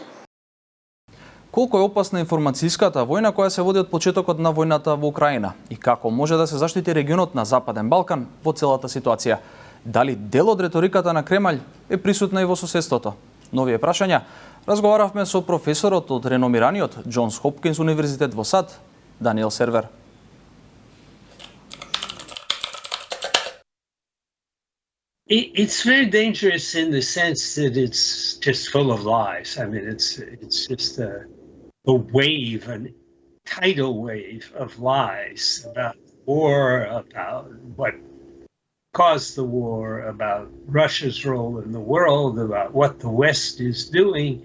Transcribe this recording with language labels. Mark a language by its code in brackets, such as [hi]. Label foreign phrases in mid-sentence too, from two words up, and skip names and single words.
[mk] Колку е опасна информацијската војна која се води од почетокот на војната во Украина и како може да се заштити регионот на Западен Балкан во целата ситуација? Дали дел од реториката на Кремљ е присутна и во соседството? Нови прашања разговаравме со професорот од реномираниот Джонс Хопкинс универзитет во САД, Даниел Сервер. [en] It's very dangerous in the sense that it's just full of lies. I mean, it's just a wave, a tidal wave of lies about war, about what caused the war, about Russia's role in the world, about what the West is doing.